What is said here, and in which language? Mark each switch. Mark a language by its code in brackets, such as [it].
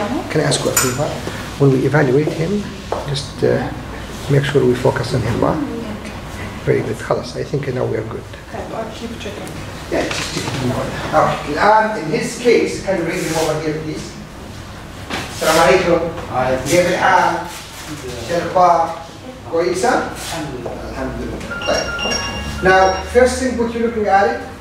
[en] Can I ask you a favor? When we evaluate him, just make sure we focus on him. Very good. خلاص. I think now we are good. keep checking. Yeah, just keep him on. Okay. In his case, can you bring him over here, please? [ar] السلام عليكم. كيف الحال؟ شو الأخبار؟ كويسة؟ الحمد لله. طيب. [en] Now, first thing what you're looking at it.